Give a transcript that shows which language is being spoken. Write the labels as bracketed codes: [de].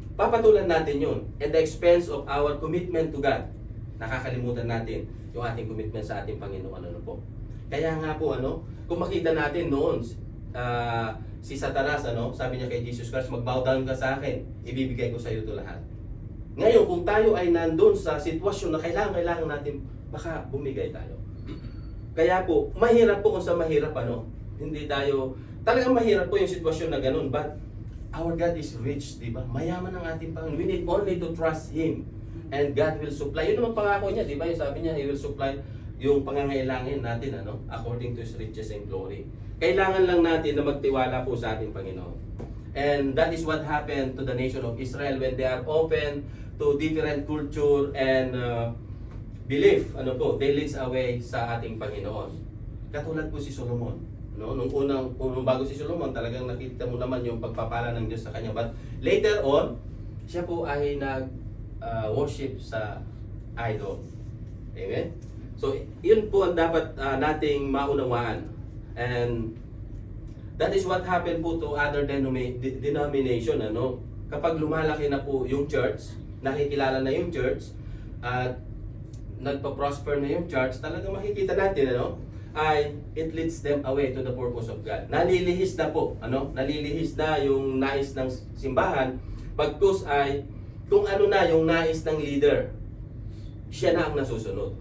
[tl] Papatulan natin yun [en] at the expense of our commitment to God. [tl] Nakakalimutan natin yung ating commitment sa ating Panginoon. Kaya nga po, kung makita natin noon, si Satanas, sabi niya kay Jesus Christ, mag-bow down ka sa akin, ibibigay ko sa iyo ito lahat. Ngayon, kung tayo ay nandun sa sitwasyon na kailangan natin, baka bumigay tayo. Kaya po, mahirap po kung sa mahirap, hindi tayo, talagang mahirap po yung sitwasyon na ganun, [en] but our God is rich, [tl] di ba? Mayaman ang ating Panginoon. [en] We need only to trust Him. And God will supply. [tl] Yun naman pangako niya, di ba? Yung sabi niya, [en] He will supply [tl] yung pangangailangan natin, [en] according to His riches and glory. [tl] Kailangan lang natin na magtiwala po sa ating Panginoon. [en] And that is what happened to the nation of Israel when they are open to different culture and belief, they leads away [tl] sa ating Panginoon. Katulad po si Solomon. Nung bago si Solomon, talagang nakita mo naman yung pagpapala ng Diyos sa kanya. [en] But later on, [tl] siya po ay [en] worship sa idol. Amen? [tl] So, yun po ang dapat nating maunawaan. [en] And that is what happened po to other denomination. [tl] Ano? Kapag lumalaki na po yung church, nakikilala na yung church, at nagpa-prosper na yung church, talagang makikita natin, ano? [en] Ay it leads them away to the purpose of God. [tl] Nalilihis na po, ano? Nalilihis na yung nais ng simbahan, pagkus ay kung ano na yung nais ng leader, siya na ang nasusunod.